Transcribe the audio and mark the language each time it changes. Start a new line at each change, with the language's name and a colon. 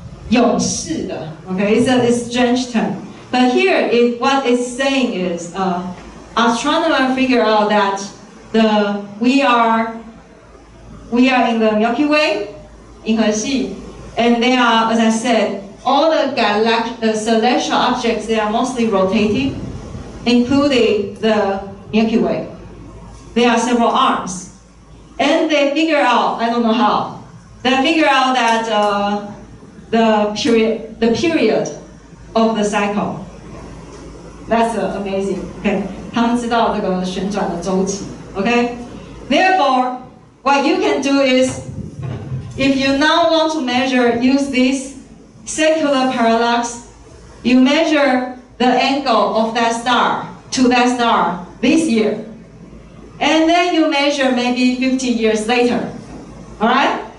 English: 永世的, okay, it's a strange term. But here, what it's saying is, astronomers figure out that we are in the Milky Way, 银河系, and they are, as I said, all the celestial objects, they are mostly rotating, including the Milky Way. There are several arms. And they figure out, I don't know how, they figure out that the period of the cycle. That's amazing.
Chinese: Okay, 他们知道这个旋转的周期.
English: Okay, therefore, what you can do is, if you now want to measure, use this secular parallax, you measure the angle of that star to that star this year. And then you measure maybe 50 years later. Alright?